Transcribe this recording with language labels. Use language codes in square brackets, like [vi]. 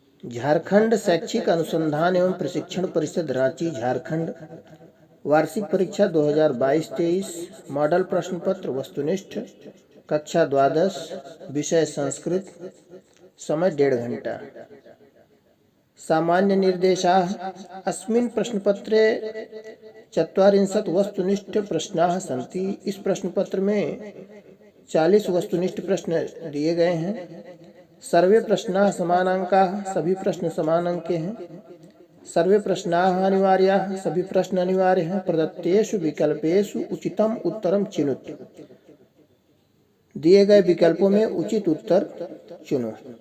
[hi] झारखंड शैक्षिक अनुसंधान एवं प्रशिक्षण परिषद रांची झारखंड वार्षिक परीक्षा 2022-23 मॉडल प्रश्न पत्र वस्तुनिष्ठ कक्षा द्वादश विषय संस्कृत समय 1.5 घंटा। [sa] सामान्य निर्देशाः अस्मिन् प्रश्नपत्रे 40 वस्तुनिष्ठ प्रश्नाः सन्ति। [hi] इस प्रश्न पत्र में 40 वस्तुनिष्ठ प्रश्न दिए गए हैं। [sa] सर्वे प्रश्नाः समानांकाः, [hi] सभी प्रश्न समान अंक के हैं। [sa] सर्वे प्रश्नाः अनिवार्याः, [hi] सभी प्रश्न अनिवार्य हैं। [sa] प्रदत्तेषु विकल्पेषु उचितम उत्तरम चिनुत, [hi] दिए गए विकल्पों में उचित उत्तर चुनो।